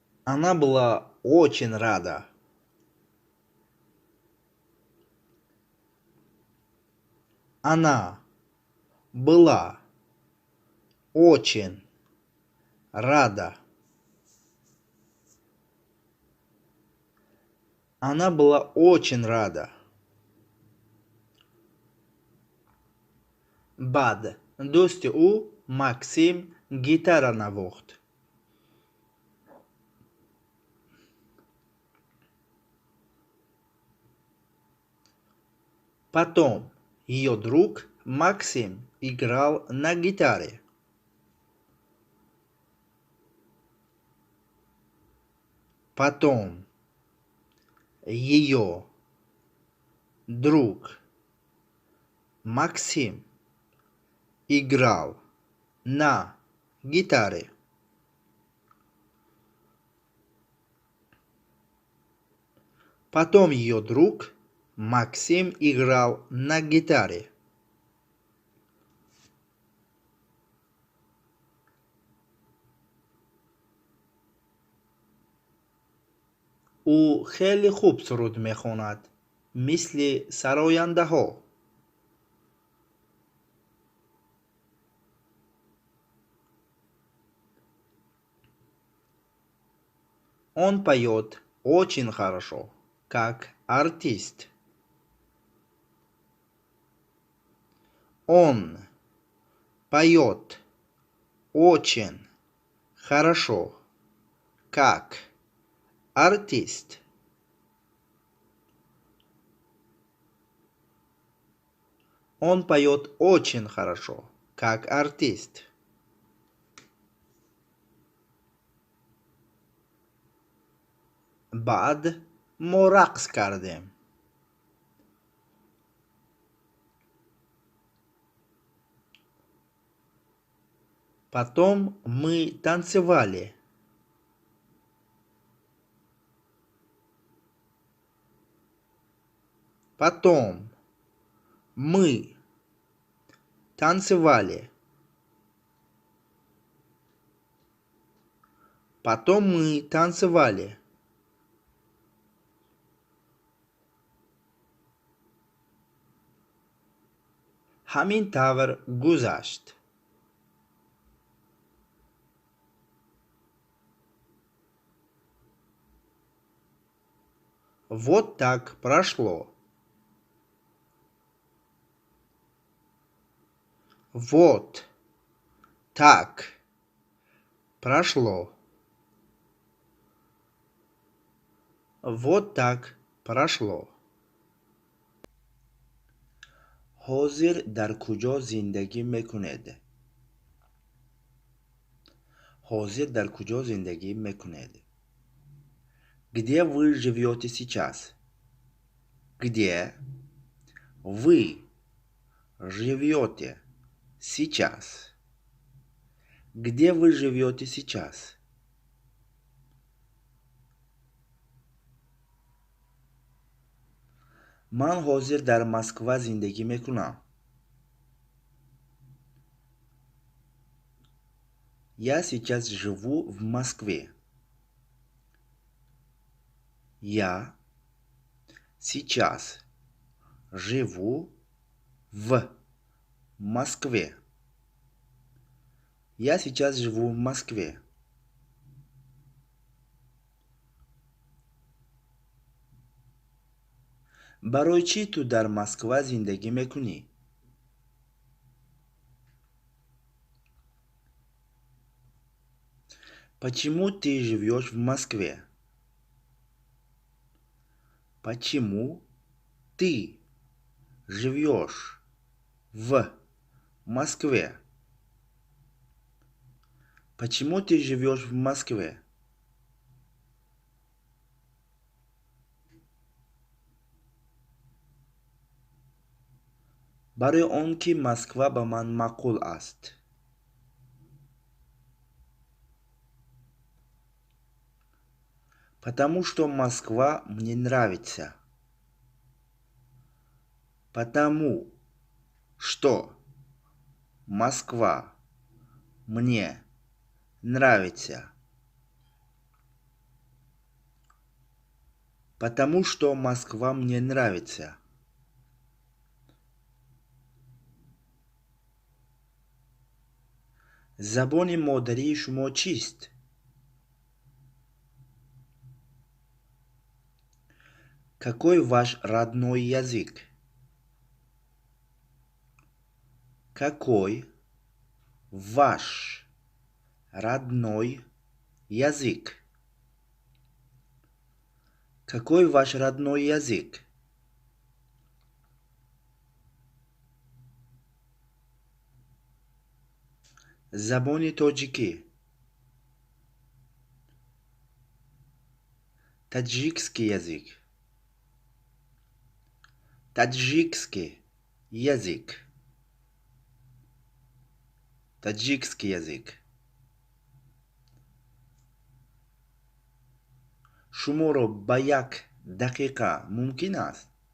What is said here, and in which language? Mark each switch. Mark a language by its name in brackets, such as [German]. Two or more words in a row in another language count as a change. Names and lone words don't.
[Russian] Она была очень рада. Она была очень рада. Она была очень рада. [Tajik] Баъд дӯст ӯ Максим гитар навохт. [Russian] Потом ее друг Максим играл на гитаре. Потом ее друг Максим играл на гитаре. Потом ее друг Максим играл на гитаре. [Tajik] Ӯ хеле хуб суруд мехонд мисли сарояндаҳо. [Russian] Он поет очень хорошо, как артист. Он поет очень хорошо, как артист. Он поет очень хорошо, как артист. [Tajik] Баъд мо рақс кардем. [Russian] Потом мы танцевали. Потом мы танцевали. Потом мы танцевали. [Tajik] Ҳамин тавр гузашт. [Russian] Вот так прошло. Вот так прошло. Вот так прошло. [Tajik] Ҳозир дар куҷо зиндагӣ мекунед? Ҳозир дар куҷо зиндагӣ мекунед? [Russian] Где вы живете сейчас? Где вы живете сейчас? Где вы живете сейчас? [Tajik] Ман ҳозир дар Маскав зиндагӣ мекунам. [Russian] Я сейчас живу в Москве. Я сейчас живу в Москве. Я сейчас живу в Москве. [Tajik] Барои чӣ ту дар Маскав зиндагӣ мекунӣ? [Russian] Почему ты живешь в Москве? Почему ты живешь в Москве? Почему ты живешь в Москве? [Tajik] Барои он ки Маскав ба ман маъқул аст. [Russian] Потому что Москва мне нравится. Потому что Москва мне нравится. Потому что Москва мне нравится. [Tajik] Забони модарии шумо чист? [Russian] Какой ваш родной язык? Какой ваш родной язык? Какой ваш родной язык? [Tajik] Забони тоҷикӣ. [Russian] Таджикский язык. Таджикский язык. Таджикский язык. [Tajik] شماро ба як дақиқа мумкин аст?